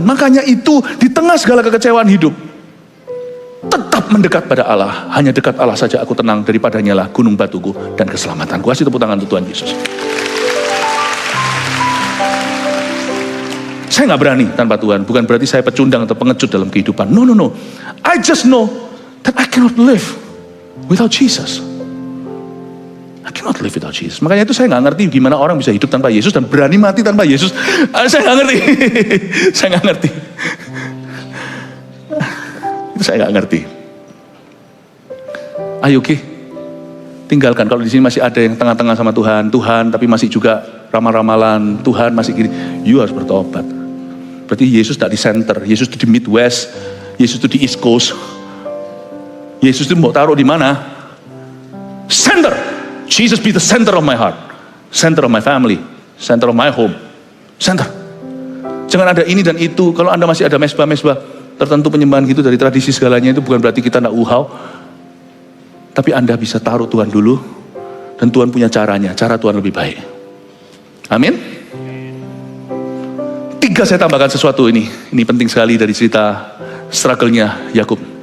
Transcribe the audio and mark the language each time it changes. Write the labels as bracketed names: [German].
[Indonesian] Makanya itu di tengah segala kekecewaan hidup, tetap mendekat pada Allah. Hanya dekat Allah saja aku tenang, daripadanya lah gunung batuku dan keselamatanku. Kasih tepuk tangan untuk Tuhan Yesus. Saya nggak berani tanpa Tuhan. Bukan berarti saya pecundang atau pengecut dalam kehidupan. No. [English] I just know that I cannot live without Jesus. I cannot live without Jesus. [Indonesian] Makanya itu saya nggak ngerti gimana orang bisa hidup tanpa Yesus dan berani mati tanpa Yesus. Saya nggak ngerti. Saya nggak ngerti. Itu saya nggak ngerti. Ayo tinggalkan. Kalau di sini masih ada yang tengah-tengah sama Tuhan, tapi masih juga ramal-ramalan, Tuhan masih gini, you harus bertobat. Berarti Yesus tidak di center, Yesus itu di Midwest, Yesus itu di East Coast. Yesus itu mau taruh di mana? Center. [English] Jesus be the center of my heart, center of my family, center of my home, center. [Indonesian] Jangan ada ini dan itu. Kalau Anda masih ada mesbah-mesbah tertentu penyembahan gitu dari tradisi segalanya, itu bukan berarti kita tidak uhau. Tapi Anda bisa taruh Tuhan dulu, dan Tuhan punya caranya, cara Tuhan lebih baik. Amin. 3 saya tambahkan sesuatu ini penting sekali dari cerita struggle-nya Yakub.